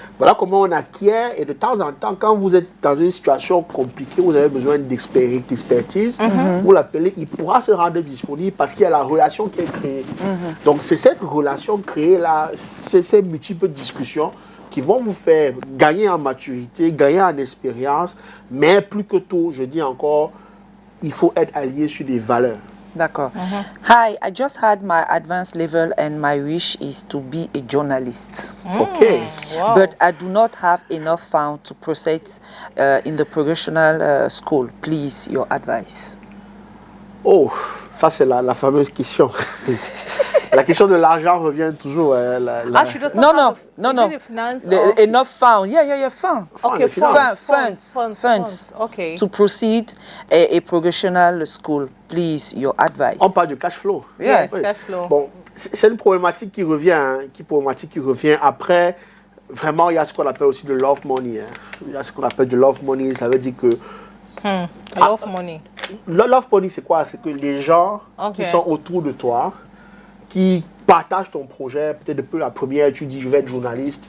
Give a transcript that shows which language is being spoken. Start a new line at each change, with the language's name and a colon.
French: Voilà comment on acquiert. Et de temps en temps, quand vous êtes dans une situation compliquée, vous avez besoin d'expertise, vous l'appelez, il pourra se rendre disponible parce qu'il y a la relation qui est créée. Donc, c'est cette relation créée-là, c'est ces multiples discussions qui vont vous faire gagner en maturité, gagner en expérience, mais plus que tout, je dis encore, il faut être allié sur des valeurs. D'accord.
English: Hi, I just had my advanced level and my wish is to be a journalist. Okay. Wow. But I do not have enough funds to proceed in the professional school. Please, your advice.
French: Oh, ça c'est la fameuse question. La question de l'argent revient toujours.
English: No. Enough funds. Yeah, funds. Okay, funds. Okay. To proceed a professional school. Please, your advice.
French: On parle de cash flow.
English: Yes, cash flow.
French: Bon, c'est une problématique qui revient. Après, vraiment, il y a ce qu'on appelle aussi de love money. Il y a ce qu'on appelle de love money. Ça veut dire que...
English: Love money.
French: Love money, c'est quoi? C'est que les gens qui sont autour de toi, qui partagent ton projet, peut-être depuis la première, tu dis je vais être journaliste.